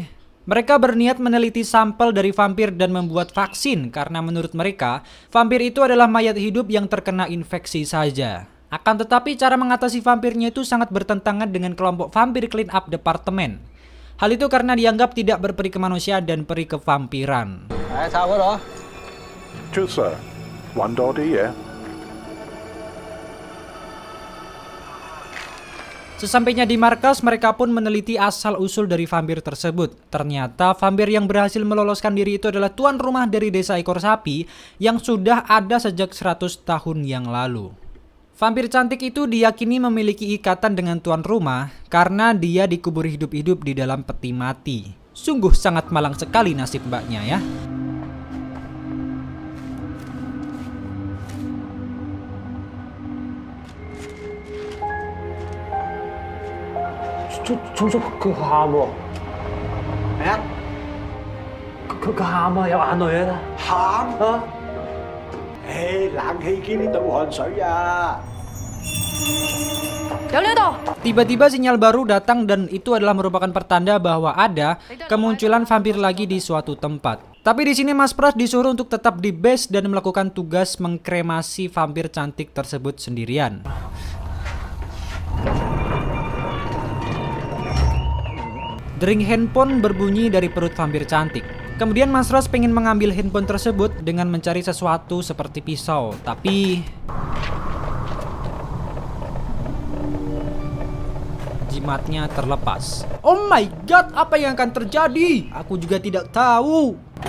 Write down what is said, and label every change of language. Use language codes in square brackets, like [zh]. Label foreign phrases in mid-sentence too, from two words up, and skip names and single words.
[id] Mereka berniat meneliti sampel dari vampir dan membuat vaksin karena menurut mereka, vampir itu adalah mayat hidup yang terkena infeksi saja. Akan tetapi cara mengatasi vampirnya itu sangat bertentangan dengan kelompok vampir clean up departemen. Hal itu karena dianggap tidak berperi kemanusiaan dan peri kevampiran. [yue] 就是揾多啲嘢。 [id] Sesampainya di markas, mereka pun meneliti asal-usul dari vampir tersebut. Ternyata vampir yang berhasil meloloskan diri itu adalah tuan rumah dari desa ekor sapi yang sudah ada sejak 100 tahun yang lalu. Vampir cantik itu diyakini memiliki ikatan dengan tuan rumah karena dia dikubur hidup-hidup di dalam peti mati. Sungguh sangat malang sekali nasib mbaknya ya. [yue] 종 叔佢喊喎，咩啊？佢喊啊，有眼淚啊！喊？啊！唉，冷氣機呢度汗水啊！ [id] Tiba-tiba sinyal baru datang dan itu adalah merupakan pertanda bahwa ada kemunculan vampir lagi di suatu tempat. Tapi di sini Mas Pras disuruh untuk tetap di base dan melakukan tugas mengkremasi vampir cantik tersebut sendirian. Dering handphone berbunyi dari perut vampir cantik. Kemudian Mas Pras pengen mengambil handphone tersebut dengan mencari sesuatu seperti pisau, tapi jimatnya terlepas. [en] Oh my god, [id] apa yang akan terjadi? Aku juga tidak tahu.